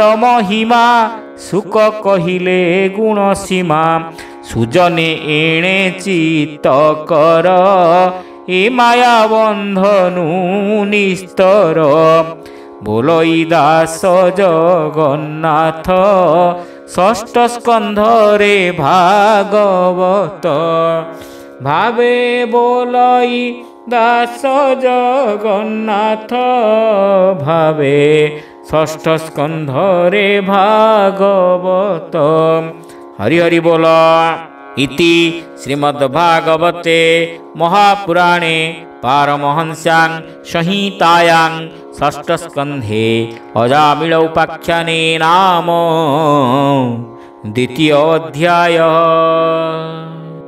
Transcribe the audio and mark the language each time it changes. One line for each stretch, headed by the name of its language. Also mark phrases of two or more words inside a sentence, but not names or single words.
Odia: ମହିମା ସୁକ କହିଲେ ଗୁଣ ସୀମା ସୁଜନେ ଏଣେ ଚିତ୍ତ କର ଏ ମାୟା ବନ୍ଧନୁ ନିସ୍ତର ବୋଲଇ ଦାସ ଜଗନ୍ନାଥ ଷଷ୍ଠ ସ୍କନ୍ଧରେ ଭାଗବତ ଭାବେ ବୋଲଇ ଦାସ ଜଗନ୍ନାଥ ଭାବେ ଷଷ୍ଠ ସ୍କନ୍ଧରେ ଭାଗବତ। ହରି ହରି ବୋଲ।
Sanskrit: इति श्रीमद्भागवते महापुराणे पारमहंस्यां संहितायां षष्ठस्कन्धे अजामिळ उपाख्याने नाम द्वितीयोऽध्यायः।